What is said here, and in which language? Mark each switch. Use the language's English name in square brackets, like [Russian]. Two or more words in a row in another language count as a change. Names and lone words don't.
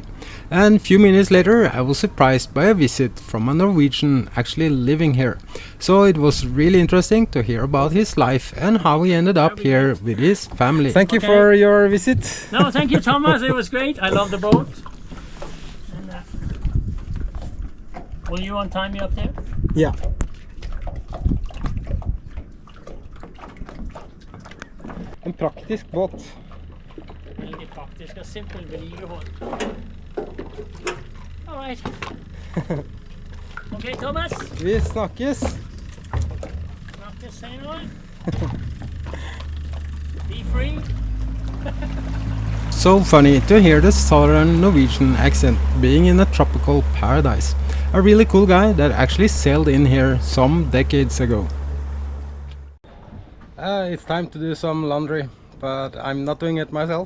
[English] And a few minutes later I was surprised by a visit from a Norwegian actually living here. So it was really interesting to hear about his life and how he ended up here with his family. Thank you for your visit. No, thank you, Thomas. It was great. I love the boat. And, will you untie me up there? Yeah. [Norwegian] En praktisk båt. Veldig praktisk og simpel vedlikehold. [English] All right. Okay, Thomas. [Norwegian] Vi snakkes. Snakkes senere. [English] Be free. So funny to hear the southern Norwegian accent being in a tropical paradise. A really cool guy that actually sailed in here some decades ago. It's time to do some laundry, but I'm not doing it myself.